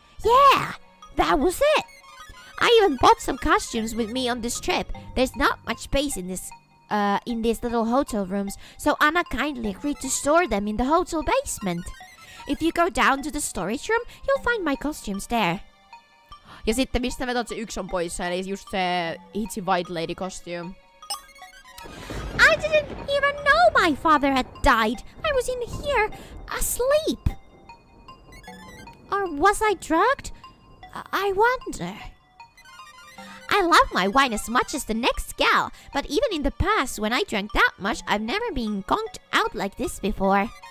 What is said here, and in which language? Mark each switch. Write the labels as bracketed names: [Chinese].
[English] Yeah, that was it. I even bought some costumes with me on this trip. There's not much space in these little hotel rooms, so Anna kindly agreed to store them in the hotel basement. If you go down to the storage room, you'll find my costumes there. [Finnish] Ja sitten mistä me se yksi on poissa, eli just se Hitsi White Lady costume. [English] I didn't even know my father had died. I was in here, asleep. Or was I drugged? I wonder. I love my wine as much as the next gal, but even in the past, when I drank that much, I've never been conked out like this before.